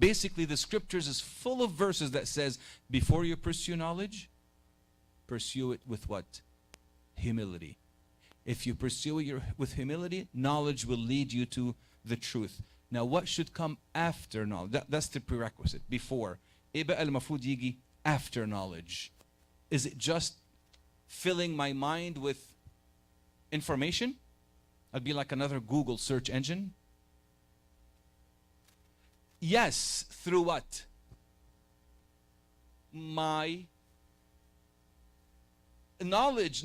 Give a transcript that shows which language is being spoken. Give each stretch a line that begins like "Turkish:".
English: Basically, the scriptures is full of verses that says, before you pursue knowledge, pursue it with what? Humility. If you pursue it with humility, knowledge will lead you to the truth. Now, what should come after knowledge? That's the prerequisite. Before.
Arabic: إيه بقى المفروض يجي
English: after knowledge? Is it just filling my mind with information? I'd be like another Google search engine. Yes, through what? My knowledge.